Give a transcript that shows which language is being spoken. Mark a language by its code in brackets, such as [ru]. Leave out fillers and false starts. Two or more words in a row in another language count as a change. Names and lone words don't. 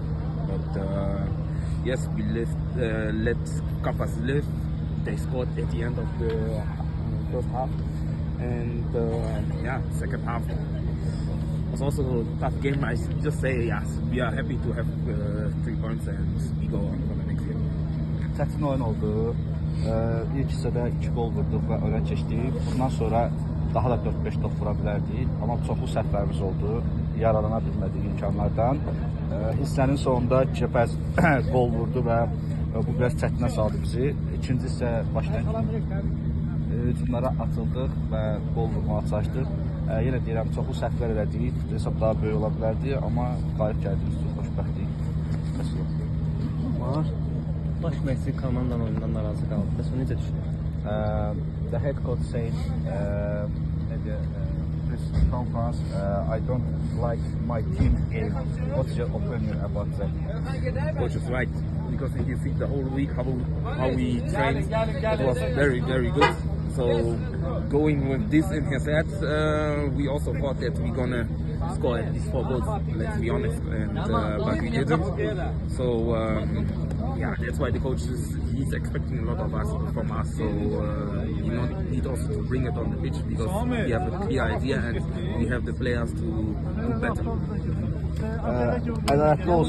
[en] But yes, we let Kapas live. They scored at the end of the first half, and yeah, second half was also a tough game. I just say yes, we are happy to have 3 points and we go on for the next game. [az] Çətin oyun oldu. İlk hissədə 2 gol vurduq və önə keçdik. Bundan sonra daha da 4-5 top vura bilərdik. Amma çoxlu səhvlərimiz oldu. Yararlana bilmədik imkanlardan. Hissənin sonunda Kepez gol vurdu və bu biraz çətinə saldı bizi. İkinci hissə başlayan hücumlara atıldıq və gol vurmağa çalışdıq. Yenə deyirəm, çoxlu səhvlər elədik. Hesab daha böyük ola bilərdi, amma qalib gəldiyimiz üçün xoşbəxtlik. Baş məşqçi komandanın oyunundan narazı qaldı. Bəs o necə düşünür? [en] The head coach said at the press conference, I don't like my team game. What's your opinion about that? Coach is right, because if you see the whole week how we trained, it was very good. So going with this in his head, we also thought that we're gonna score at least 4 goals. Let's be honest, and but we didn't. So yeah, that's why the coach he's expecting a lot of us from us. So we need also to bring it on the pitch, because we have a clear idea and we have the players to do better. [az] Ədalətli olsun.